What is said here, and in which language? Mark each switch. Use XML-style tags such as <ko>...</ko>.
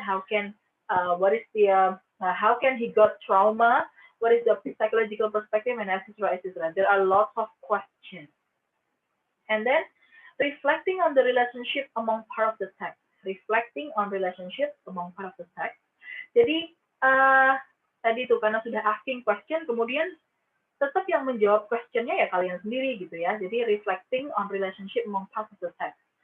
<en>How can what is the how can he got trauma? What is the psychological perspective and etc. etc. There are lots of questions. And then reflecting on the relationship among part of the text. Reflecting on relationship among part of the text.</en> <id>Jadi tadi tuh karena sudah asking question, kemudian tetap yang menjawab questionnya ya kalian sendiri gitu ya.</id> <en>Jadi reflecting on relationship among part of the text.</en>